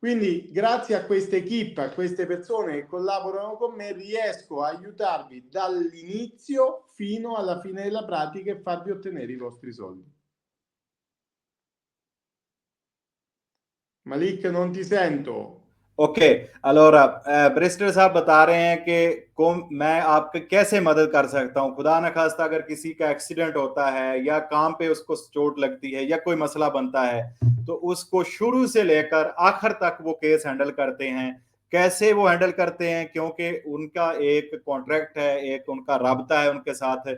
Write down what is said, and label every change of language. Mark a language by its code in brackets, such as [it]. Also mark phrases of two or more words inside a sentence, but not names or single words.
[it] Quindi grazie a questa equipe, a queste persone che collaborano con me, riesco a aiutarvi dall'inizio fino alla fine della pratica e farvi ottenere i vostri soldi. Malik, non ti sento. [ur] اوکے allora بیرسٹر صاحب بتا رہے ہیں کہ میں آپ کے کیسے مدد کر سکتا ہوں. خدا نہ خواستہ اگر کسی کا ایکسیڈنٹ ہوتا ہے یا کام پہ اس کو چوٹ لگتی ہے یا کوئی مسئلہ بنتا ہے تو اس کو شروع سے لے کر آخر تک وہ [en] case handle [ur] کرتے ہیں. کیسے وہ ہینڈل کرتے ہیں، کیونکہ ان کا ایک کانٹریکٹ ہے، ایک ان کا رابطہ ہے ان کے ساتھ.